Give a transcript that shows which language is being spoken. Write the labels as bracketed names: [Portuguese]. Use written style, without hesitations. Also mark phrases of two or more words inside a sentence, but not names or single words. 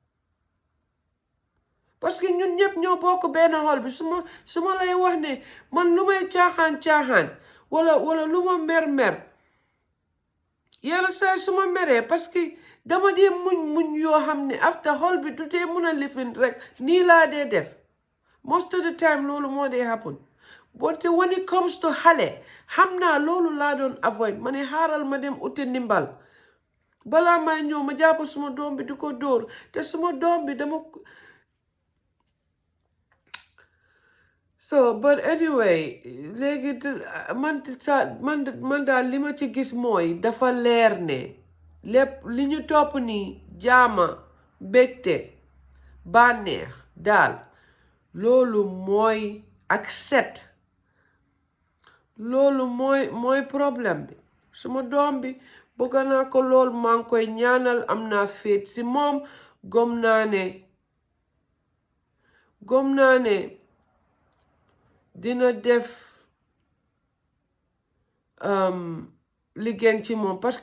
[Wolof] parce que ñun ñëpp ñoo bokk benn xol bi su ma lay wax ne man lu may caaxaan wala lu ma mer yenn saa su ma meree parce que dama dee muñ yoo xam ne after xol bi du dee mun a lifin rek nii laa dee def [English] most of the time [Wolof] loolu moo dee happen [English] but when it comes to [Wolof] xale xam naa loolu laa doon avoid ma ne xaaral ma dem uti ndimbal balaa may ñëw ma jàpp suma doom bi di ko dóor te suma doom bi dama [English] so but anyway [Wolof] léegi man daal li ma ci gis mooy dafa leer ne lépp li ñu topp nii jaama bégte bànneex daal loolu mooy ak set loolu mooy problème bi suma doom bi bëgg naa ko lool maa ngi koy ñaanal am naa féet si moom gom naa ne dina def li gën ci moom parce